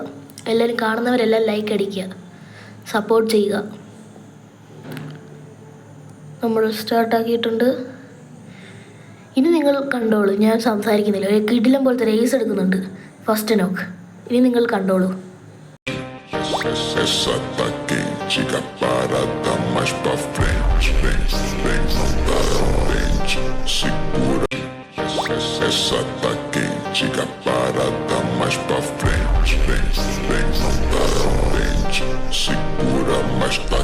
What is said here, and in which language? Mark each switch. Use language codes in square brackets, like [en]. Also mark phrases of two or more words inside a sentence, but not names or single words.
[ml] എല്ലാവരും കാണുന്നവരെല്ലാം ലൈക്ക് അടിക്കുക, സപ്പോർട്ട് ചെയ്യുക. നമ്മൾ സ്റ്റാർട്ടാക്കിയിട്ടുണ്ട്. ഇനി നിങ്ങൾ കണ്ടോളൂ, ഞാൻ സംസാരിക്കുന്നില്ല. ഒരു കിടിലം പോലത്തെ റേസ് എടുക്കുന്നുണ്ട്. ഫസ്റ്റ് നോക്ക്. ഇനി നിങ്ങൾ കണ്ടോളൂ. [pt] Essa tá quente, a parada mais pra frente. Vem, não tá segura. Essa tá quente, a parada mais pra frente. Vem, não tá segura, mas tá.